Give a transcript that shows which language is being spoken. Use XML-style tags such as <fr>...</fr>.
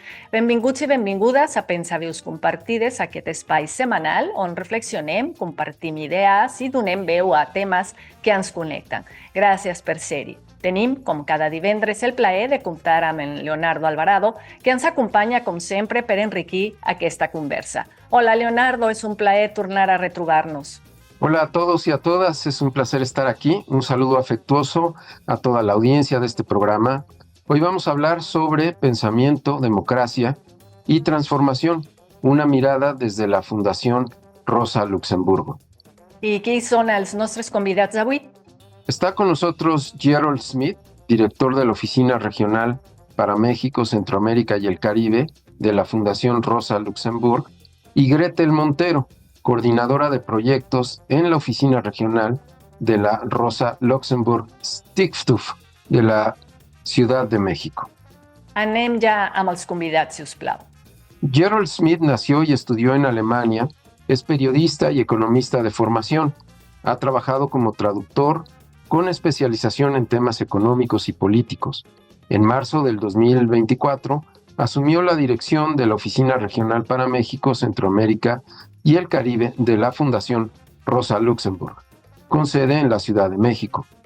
<ca>Benvinguts i benvingudes a Pensaveus Compartides, aquest espai setmanal on reflexionem, compartim idees i donem veu a temes que ens connecten. Gràcies per ser-hi. Tenim, com cada divendres, el plaer de comptar amb en Leonardo Alvarado, que ens acompanya, com sempre, per enriquir aquesta conversa. Hola, Leonardo, es un plaer tornar a retrobar-nos.</ca> <es>Hola a todos y a todas, es un placer estar aquí. Un saludo afectuoso a toda la audiencia de este programa. Hoy vamos a hablar sobre pensamiento, democracia y transformación, una mirada desde la Fundación Rosa Luxemburgo.</es> <ca>I qui són els nostres convidats d'avui?</ca> <es>Está con nosotros Gerald Smith, director de la Oficina Regional para México, Centroamérica y el Caribe de la Fundación Rosa Luxemburg, y Gretel Montero, coordinadora de proyectos en la Oficina Regional de la Rosa Luxemburg Stiftung de la Ciudad de México.</es> <ca>Anem ja amb els convidats, si us plau.</ca> <es>Gerald Smith nació y estudió en Alemania, es periodista y economista de formación. Ha trabajado como traductor con especialización en temas económicos y políticos. En marzo del 2024 asumió la dirección de la Oficina Regional para México, Centroamérica y el Caribe de la Fundación Rosa Luxemburg, con sede en la Ciudad de México.</es>